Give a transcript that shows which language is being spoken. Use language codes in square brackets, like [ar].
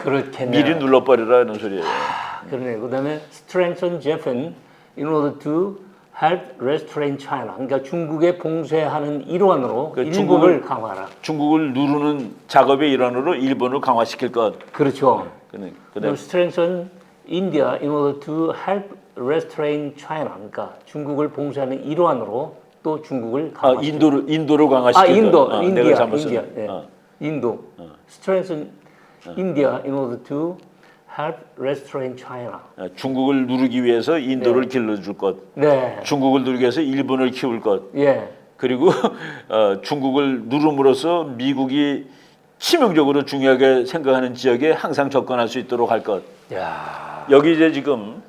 [ko] 그렇겠네요. 미리 눌러버리라는 소리예요. 그러네. 그다음에 [en] strengthen Japan in order to help restrain China. [ko] 그러니까 중국의 봉쇄하는 일환으로 일본을 강화하라. 중국을 누르는 작업의 일환으로 일본을 강화시킬 것. 그렇죠. 그다음에 [en] strengthen India in order to help restrain China. [ko] 그러니까 중국을 봉쇄하는 일환으로 또 중국을 강화시킬 인도를 강화시킬 것. 인디아. 예. 인도. [en] strengthen India in order to help restrain China. [ko] 중국을 누르기 위해서 인도를 길러줄 것. 네. 중국을 누르기 위해서 일본을 키울 것. 예. 그리고 중국을 누름으로써 미국이 치명적으로 중요하게 생각하는 지역에 항상 접근할 수 있도록 할 것. 야. 여기 이제 지금